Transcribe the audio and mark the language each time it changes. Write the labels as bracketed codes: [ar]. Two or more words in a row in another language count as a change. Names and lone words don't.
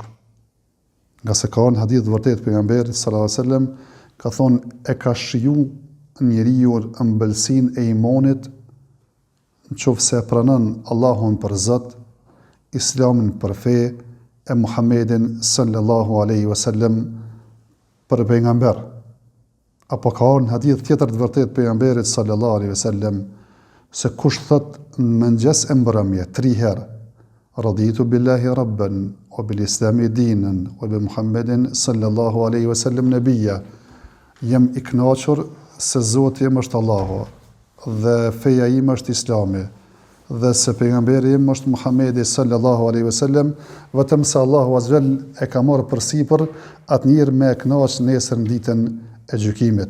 [sq] Nga se ka në hadith vërtet pejgamberit [ar] صلى الله عليه وسلم, [sq] ka thonë e ka shiju njeriu ëmbëlsinë e imanit, nëse pranon Allahun për Zot, Islamin për fe, e Muhammedin [ar] صلى الله عليه وسلم [sq] për pejgamber. Apo ka në hadith tjetër të vërtet pejgamberit [ar] صلى الله عليه وسلم, [sq] se kush thot në mëngjes e mbrëmje 3 herë, [ar] رضيت بالله ربا وبالإسلام دينا وبمحمد صلى الله عليه وسلم نبيا, [sq] jem i kënaqur se Zoti im është Allahu, dhe feja im është Islami, dhe se pejgamberi im është Muhammedi [ar] صلى الله عليه وسلم, [sq] vetëm se Allahu [ar] عز وجل [sq] e ka marrë përsipër atë njëri me e kënaq nesër në ditën e gjykimit.